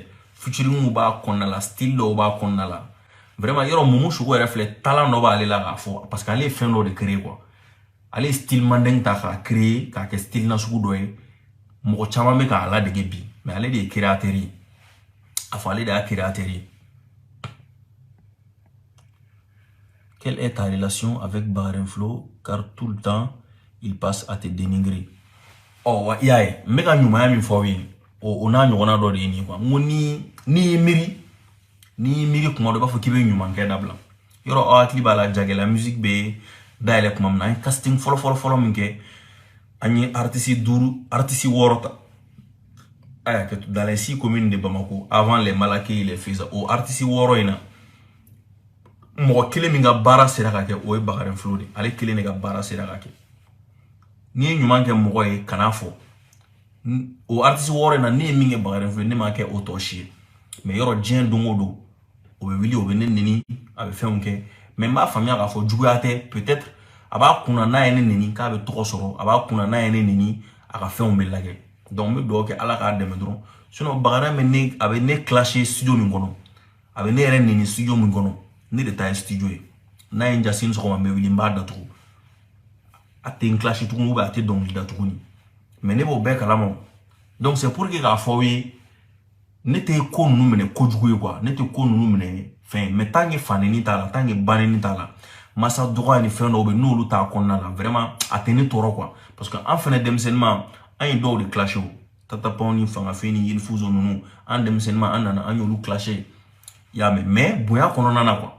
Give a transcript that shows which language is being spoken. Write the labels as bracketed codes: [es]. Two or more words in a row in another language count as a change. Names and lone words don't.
[bm] Featuring b'a kɔnɔna la style dɔw b'a kɔnɔna la. Vraiment yɔrɔ Momo Choco yɛrɛ filɛ talent dɔ b'ale la k'a fɔ [fr] parce que [bm] ale ye fɛn dɔ de [fr] créer quoi. [bm] Ale ye style mandeng ta k'a créer k'a kɛ style nasugu dɔ ye. Mɔgɔ caman bɛ k'a ladege bi mais ale de ye créateur ye. A fɔ ale de y'a créateur ye. [fr] Quelle est ta relation avec Bakary Flo car tout le temps il passe à te dénigrer? [bm] Oh i y'a ye n bɛ ka ɲumanya min fɔ aw ye o n'a ɲɔgɔnna dɔ de ye nin quoi. N ko ni miiri kuma dɔ b'a fɔ k'i bɛ ɲuman kɛ dabila. Yɔrɔ aw hakili b'a la Jagɛla musique bɛ dayɛlɛ kuma min na an ye casting fɔlɔ min kɛ an ye artiste 6 ta. Aya kɛ [fr] dans les 6 communes de Bamako avant les Malaké et les Feza [bm] o artiste 6 in na mɔgɔ kelen min ka baara sera ka kɛ o ye Bakary Flo de ale kelen de ka baara sera ka kɛ. N'i ye ɲuman kɛ mɔgɔ ye kana fɔ o artiste 6 in na ne ye min kɛ Bakary Flo ne m'a kɛ o tɔ si ye. Mais yɔrɔ diɲɛ don o don o bɛ wuli o bɛ ne neni a bɛ fɛnw kɛ mais n b'a faamuya k'a fɔ juguya tɛ peut-être a b'a kunna n'a ye ne neni k'a bɛ tɔgɔ sɔrɔ a b'a kunna n'a ye ne neni a ka fɛnw bɛ lajɛ. Donc n bɛ dugawu kɛ Ala k'a dɛmɛ dɔrɔn sinon Bakary a bɛ ne clasher studio min kɔnɔ a bɛ ne yɛrɛ neni studio min kɔnɔ ne de ta ye studio ye n'a ye n jasi ni sɔgɔma n bɛ wuli n b'a datugu a tɛ n clasher tuguni [fr] ou bien [bm] a tɛ dɔnkili da tuguni mais ne b'o bɛɛ kalama. [fr] Donc c'est pour que [bm] k'a fɔ aw ye ne tɛ ko ninnu minɛ kojugu ye quoi ne tɛ ko ninnu minɛ fɛn mais [fr] tant que [bm] faneni t'a la [fr] tant que [bm] baneni t'a la masa dɔgɔya ni fɛn dɔw bɛ n'olu t'a kɔnɔna la vraiment a tɛ ne tɔɔrɔ [fr] quoi parce que [bm] an fɛnɛ denmisɛnninma an ye dɔw de clasher o Tatapaw ni Fangafin ni Yelfuzo ninnu an denmisɛnninma an nana an y'olu clasher y'a mɛn mais bonya kɔnɔna na quoi.